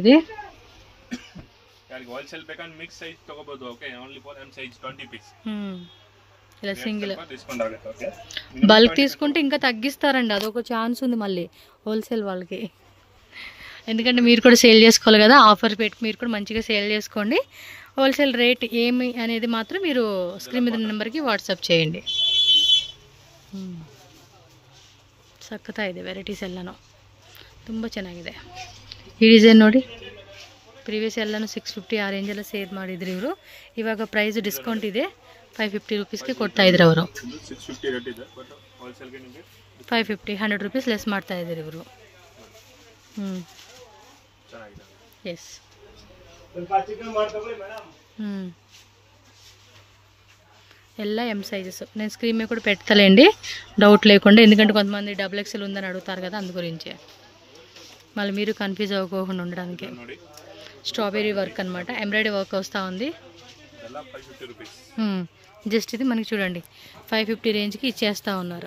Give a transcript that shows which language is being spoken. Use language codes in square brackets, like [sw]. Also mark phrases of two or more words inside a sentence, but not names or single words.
[te] ఇది ఇలా సింగిల్ బల్క్ తీసుకుంటే ఇంకా తగ్గిస్తారండి. అదొక ఛాన్స్ ఉంది మళ్ళీ హోల్సేల్ వాళ్ళకి. ఎందుకంటే మీరు కూడా సేల్ చేసుకోవాలి కదా. ఆఫర్ పెట్టి మీరు కూడా మంచిగా సేల్ చేసుకోండి. [en] wholesale rate [te] ఏమి అనేది మాత్రం మీరు స్క్రీన్ మీద నెంబర్కి వాట్సాప్ చేయండి. [kn] ಸಖತ್ತಾ ಇದೆ ವೆರೈಟೀಸ್ ಎಲ್ಲನೂ ತುಂಬ ಚೆನ್ನಾಗಿದೆ. ಈ ಡಿಸೈನ್ ನೋಡಿ, ಪ್ರೀವಿಯಸ್ ಎಲ್ಲನೂ 650 ಆ ರೇಂಜೆಲ್ಲ ಸೇಲ್ ಮಾಡಿದ್ರು ಇವರು. ಇವಾಗ [en] price discount [kn] ಇದೆ, 550 ರೂಪೀಸ್ಗೆ ಕೊಡ್ತಾ ಇದ್ರು ಅವರು. 550 100 [en] rupees less [kn] ಮಾಡ್ತಾ ಇದ್ದಾರೆ ಇವರು. ಎಸ್, ಎಲ್ಲ [en] M sizes. [te] నేను స్క్రీన్ మీద కూడా పెడతలేండి, డౌట్ లేకుండా. ఎందుకంటే కొంతమంది XXL ఉందని అడుగుతారు కదా, అందు గురించి మళ్ళీ మీరు కన్ఫ్యూజ్ అవ్వకుండా ఉండడానికి. [en] strawberry work [te] అనమాట. [en] embroidery work [te] వస్తూ ఉంది. జస్ట్ ఇది మనకి చూడండి 550 రేంజ్కి ఇచ్చేస్తూ ఉన్నారు.